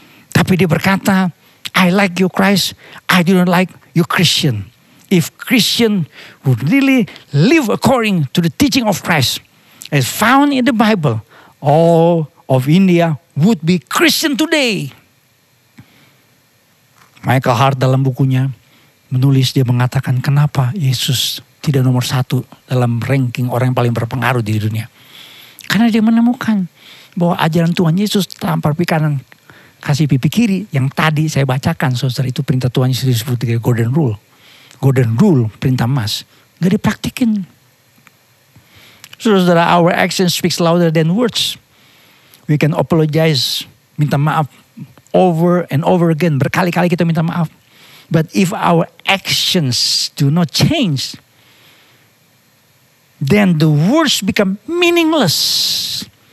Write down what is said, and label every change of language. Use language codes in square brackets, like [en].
[id] Tapi dia berkata, [en] I like you Christ, I do not like you Christian. If Christian would really live according to the teaching of Christ as found in the Bible, all of India would be Christian today. [id] Michael Hart dalam bukunya menulis, dia mengatakan kenapa Yesus tidak nomor 1 dalam ranking orang yang paling berpengaruh di dunia. Karena dia menemukan bahwa ajaran Tuhan Yesus tampar pipi kanan, kasih pipi kiri, yang tadi saya bacakan saudara, itu perintah Tuhan Yesus disebut dengan golden rule. Golden rule, perintah emas. Gak dipraktikin. Saudara, [en] our action speaks louder than words. We can apologize, [id] minta maaf [en] over and over again. [id] Berkali-kali kita minta maaf. [en] But if our actions do not change, then the words become meaningless.